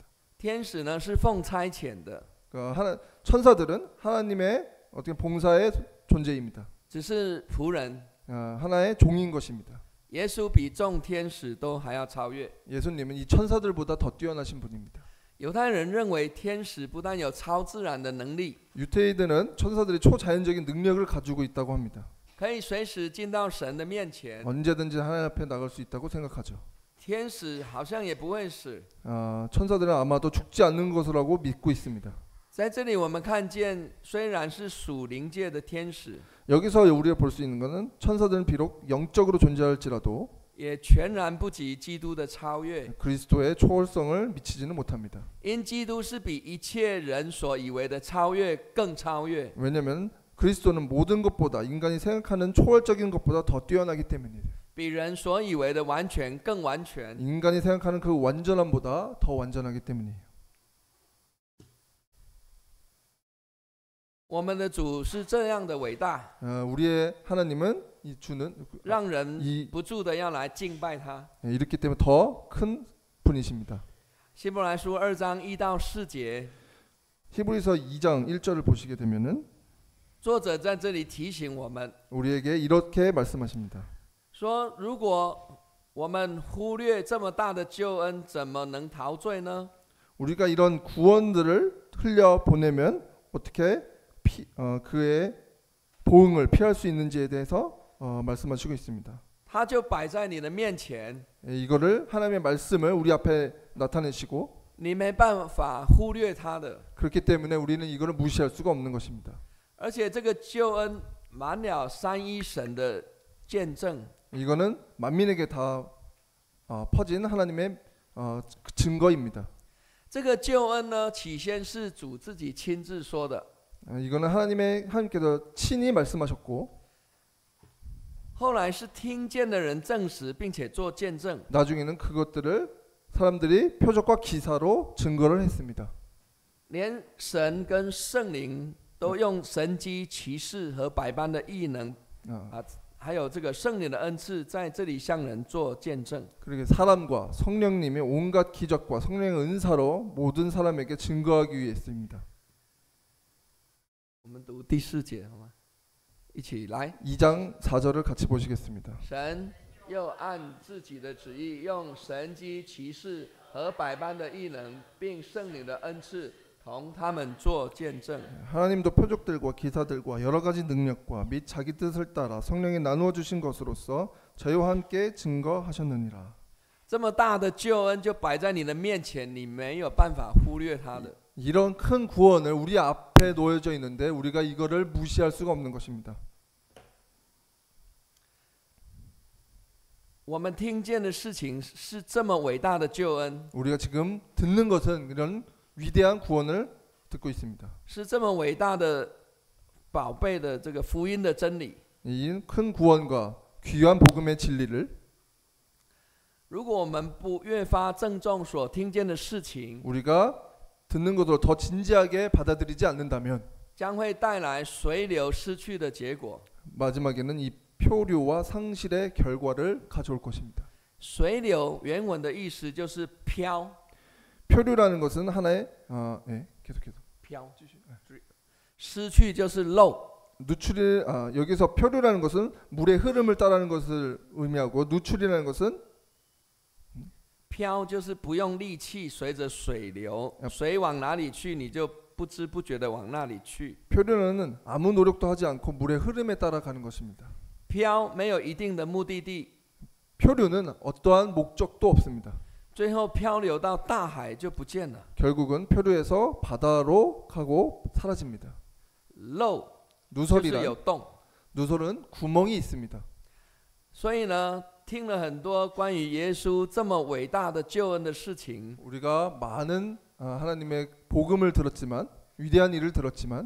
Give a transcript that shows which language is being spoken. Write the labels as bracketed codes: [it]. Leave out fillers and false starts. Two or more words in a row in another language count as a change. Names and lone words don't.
[zh] 天使呢是奉差遣的， [ko] 천사들은 하나님의 어떻게 봉사의 존재입니다. [zh] 只是仆人。 [ko] 하나의 종인 것입니다. [zh] 耶稣比众天使都还要超越。 [ko] 예수님은 이 천사들보다 더 뛰어나신 분입니다. [zh] 犹太人认为天使不但有超自然的能力， [ko] 유태인들은 천사들이 초자연적인 능력을 가지고 있다고 합니다. [zh] 可以随时进到神的面前。 [ko] 언제든지 하나님 앞에 나갈 수 있다고 생각하죠. [zh] 天使好像也不会死。 [ko] 천사들은 아마도 죽지 않는 것이라고 믿고 있습니다. [zh] 在这里我们看见，虽然是属灵界的天使， [ko] 여기서 우리가 볼 수 있는 것은 천사들은 비록 영적으로 존재할지라도 [zh] 也全然不及基督的超越。 [ko] 그리스도의 초월성을 미치지는 못합니다. [zh] 因基督是比一切人所以为的超越更超越。 [ko] 왜냐하면 그리스도는 모든 것보다 인간이 생각하는 초월적인 것보다 더 뛰어나기 때문이에요. [zh] 比人所以为的完全更完全。 [ko] 인간이 생각하는 그 완전함보다 더 완전하기 때문이에요. [zh] 我们的主是这样的伟大， [ko] 우리의 하나님은 이 주는 [zh] 让人不住的要来敬拜他。 [ko] 이렇기 때문에 더 큰 분이십니다. [zh] 希伯来书2章1到4节， [ko] 히브리서 2장 1절을 보시게 되면은 [zh] 作者在这里提醒我们 [ko] 우리에게 이렇게 말씀하십니다. [zh] 说，如果我们忽略这么大的救恩，怎么能陶醉呢？ [ko] 우리가 이런 구원들을 흘려 보내면 어떻게 그의 보응을 피할 수 있는지에 대해서 말씀하시고 있습니다. [zh] 他就摆在你的面前， [ko] 이거를 하나님의 말씀을 우리 앞에 나타내시고 [zh] 你没办法忽略他的。 [ko] 그렇기 때문에 우리는 이거를 무시할 수가 없는 것입니다. [zh] 而且这个救恩满了三一神的见证， [ko] 이거는 만민에게 다 퍼진 하나님의 증거입니다. [zh] 这个救恩呢，起先是主自己亲自说的， [ko] 이거는 하나님께서 친히 말씀하셨고 [zh] 后来是听见的人证实并且做见证。 [ko] 나중에는 그것들을 사람들이 표적과 기사로 증거를 했습니다. [zh] 连神跟圣灵都用神迹奇事和百般的异能还有这个圣灵的恩赐在这里向人做见证。 [ko] 그러게 사람과 성령님의 온갖 기적과 성령의 은사로 모든 사람에게 증거하기 위해 했습니다. [zh] 我们读第4节好吗？一起来。 [ko] 2장 4절을 같이 보시겠습니다. [zh] 神又按自己的旨意，用神迹奇事和百般的异能，并圣灵的恩赐，同他们做见证。 [ko] 하나님도 표적들과 기사들과 여러 가지 능력과 및 자기 뜻을 따라 성령이 나누어 주신 것으로서 저희와 함께 증거하셨느니라. [zh] 这么大的救恩就摆在你的面前，你没有办法忽略它的。 [ko] 이런 큰 구원을 우리 앞에 놓여져 있는데 우리가 이거를 무시할 수가 없는 것입니다. [zh] 我们听见的事情是这么伟大的救恩， [ko] 우리가 지금 듣는 것은 이런 위대한 구원을 듣고 있습니다. [zh] 是这么伟大的宝贝的这个福音的真理。 [ko] 이 큰 구원과 귀한 복음의 진리를 [zh] 如果我们不越发郑重所听见的事情， [ko] 우리가 듣는 것으로 더 진지하게 받아들이지 않는다면 [zh] 将会带来随流失去的结果。 [ko] 마지막에는 이 표류와 상실의 결과를 가져올 것입니다. [zh] 随流原文的意思就是飘， [ko] 표류라는 것은 하나의 계속해서 [zh] 飘，失去就是漏。 [ko] 누출이 여기서 표류라는 것은 물의 흐름을 따르는 것을 의미하고 누출이라는 것은 [zh] 飘就是不用力气，随着水流，水往哪里去，你就不知不觉的往那里去。 [ko] 표류는 아무 노력도 하지 않고 물의 흐름에 따라가는 것입니다. [zh] 飘没有一定的目的地， [ko] 표류는 어떠한 목적도 없습니다. [zh] 最后漂流到大海就不见了。 [ko] 결국은 표류에서 바다로 가고 사라집니다. [zh] 漏就是有洞， [ko] 누설은 구멍이 있습니다. [zh] 所以呢，听了很多关于耶稣这么伟大的救恩的事情， [ko] 우리가 많은 하나님의 복음을 들었지만 위대한 일을 들었지만